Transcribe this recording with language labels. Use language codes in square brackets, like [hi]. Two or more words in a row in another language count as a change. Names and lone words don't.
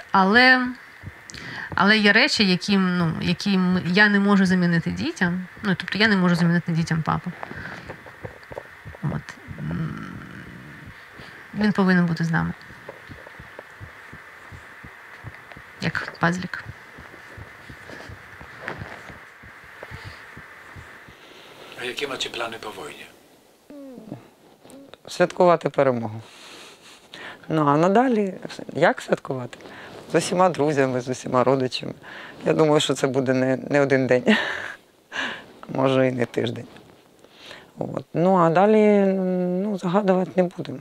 [uk] Але є речі, які я не можу замінити дітям. Тобто я не можу замінити дітям папу. От. Він повинен бути з нами. Як пазлик. [pl] A jakie macie plany po wojnie? [uk] Святкувати перемогу. А надалі, як святкувати? З усіма друзями, з усіма родичами. Я думаю, що це буде не один день, може і не тиждень. От. А далі загадувати не будемо.